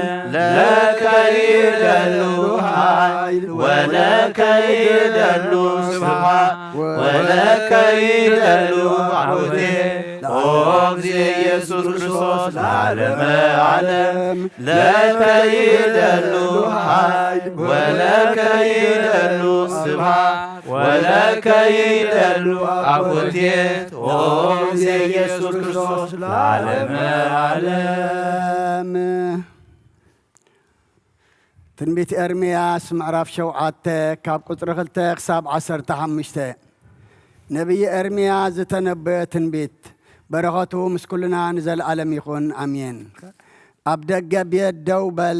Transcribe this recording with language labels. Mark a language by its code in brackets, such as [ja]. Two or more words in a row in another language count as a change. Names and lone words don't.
[gez] ለከ ይደሉ ኃይል ወለከ ይደሉ ስብሐት ወለከ ይደሉ አኮቴት ኦ እግዚእ ኢየሱስ ክርስቶስ ለዓለመ ዓለም ለከ ይደሉ ኃይል ወለከ ይደሉ ስብሐት ወለከ ይደሉ አኮቴት ኦ እግዚእ ኢየሱስ ክርስቶስ ለዓለመ ዓለም [ti] ትንቢት ኤርምያስ ምዕራፍ 7 ካብ ቁፅሪ 2 ክሳብ 15 ነቢይ ኤርምያስ ዝተነበየ ትንቢት በረኸቱ ምስ ኩልና ንዘለዓለም ይኹን ኣሜን። ኣብ ደገ ቤት ደው በል